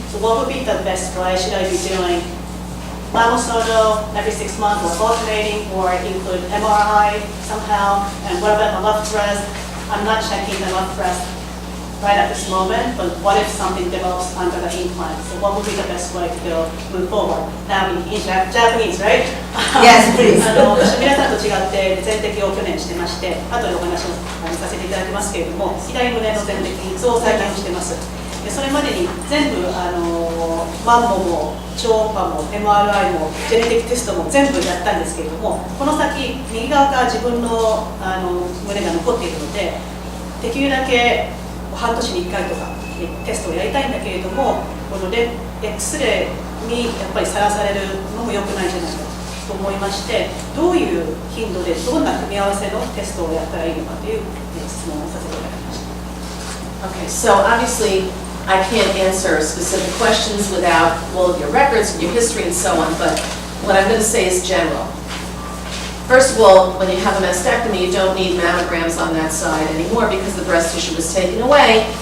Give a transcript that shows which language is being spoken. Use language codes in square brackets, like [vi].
[en] So what would be the best way? Should I be doing mammosono every 6 months or alternating, or include MRI somehow? And what about my left breast? I'm not checking the left breast right at this moment, but what if something develops under the implant? So what would be the best way to move forward? Now in Japanese, right? Yes, please. [ja] 私皆さんと違って全摘を去年してまして、後でお話をさせていただきますけれども、左胸の全摘を再建してます。でそれまでに全部マンモも超音波も MRI もジェネティックテストも全部やったんですけれども、この先右側が自分の胸が残っているので、できるだけ半年に1回とかテストをやりたいんだけれども、このX レイにやっぱりさらされるのも良くないんじゃないかと思いまして、どういう頻度でどんな組み合わせのテストをやったらいいのかという質問をさせていただきました。 [en] Okay, so obviously I can't answer specific questions without all of your records and your history and so on, but what I'm going to say is general. First of all, when you have a mastectomy, you don't need mammograms on that side anymore because the breast tissue was taken away.